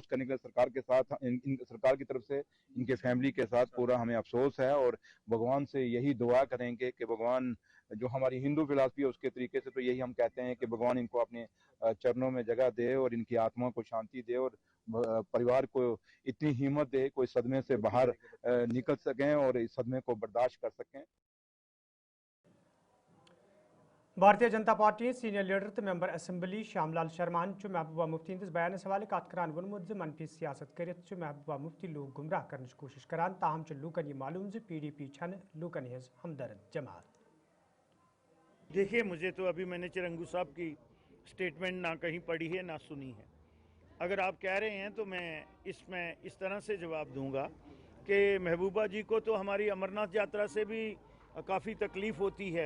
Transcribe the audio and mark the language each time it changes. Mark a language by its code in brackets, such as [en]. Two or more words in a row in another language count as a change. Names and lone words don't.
[hi] करने के लिए सरकार के साथ सरकार की तरफ से इनके फैमिली के साथ पूरा हमें अफसोस है, और भगवान से यही दुआ करेंगे कि भगवान जो हमारी हिंदू फिलासफी है उसके तरीके से तो यही हम कहते हैं कि भगवान इनको अपने चरणों में जगह दे और इनकी आत्मा को शांति दे, और परिवार को इतनी हिम्मत दे कोई सदमे से बाहर निकल सकें और इस सदमे को बर्दाश्त कर सकें। [ks] भारतीय जनता पार्टी [en] senior leader [ks] तो [en] member assembly [ks] श्यामलाल शर्मान महबूबा मुफ्ती हंदिस बयान हवाले कत करान वोनमुत मनफी सियासत करित महबूबा मुफ्ती [hi] लोग गुमराह करने कोशिश [ks] करान, ताहम लूकन यह मालूम PDP छन लूकन हज हमदर्द जमात। [hi] देखिए, मुझे तो अभी मैंने चिरंगू साहब की स्टेटमेंट ना कहीं पढ़ी है ना सुनी है। अगर आप कह रहे हैं तो मैं इसमें इस तरह से जवाब दूंगा कि महबूबा जी को तो हमारी अमरनाथ यात्रा से भी काफ़ी तकलीफ़ होती है।